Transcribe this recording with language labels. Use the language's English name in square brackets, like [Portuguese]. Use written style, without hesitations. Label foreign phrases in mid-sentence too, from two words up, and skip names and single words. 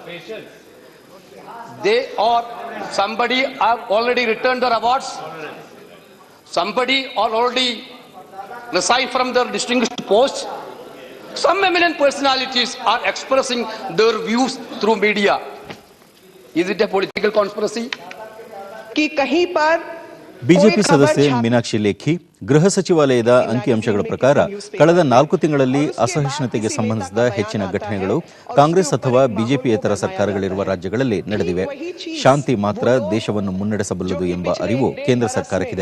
[English] They or somebody have already returned their awards. Somebody already resigned from their distinguished post. Some eminent personalities are expressing their views through media. Is it a political conspiracy? [Hindi] कि कहीं पर [Kannada] ಬಿಜೆಪಿ ಸದಸ್ಯೆ ಮೀನಾಕ್ಷಿ ಲೇಖಿ ಗೃಹ ಸಚಿವಾಲಯದ ಅಂಕಿಅಂಶಗಳ ಪ್ರಕಾರ ಕಳೆದ 4 ತಿಂಗಳಲ್ಲಿ ಅಸಹಿಷ್ಣುತೆಗೆ ಸಂಬಂಧಿಸಿದ ಹೆಚ್ಚಿನ ಘಟನೆಗಳು ಕಾಂಗ್ರೆಸ್ ಅಥವಾ ಬಿಜೆಪಿಯೇತರ ಸರ್ಕಾರಗಳಿರುವ ರಾಜ್ಯಗಳಲ್ಲಿ ನಡೆದಿವೆ. ಶಾಂತಿ ಮಾತ್ರ ದೇಶವನ್ನು ಮುನ್ನಡೆಸಬಲ್ಲದು ಎಂಬ ಅರಿವು ಕೇಂದ್ರ ಸರ್ಕಾರಕ್ಕಿದೆ.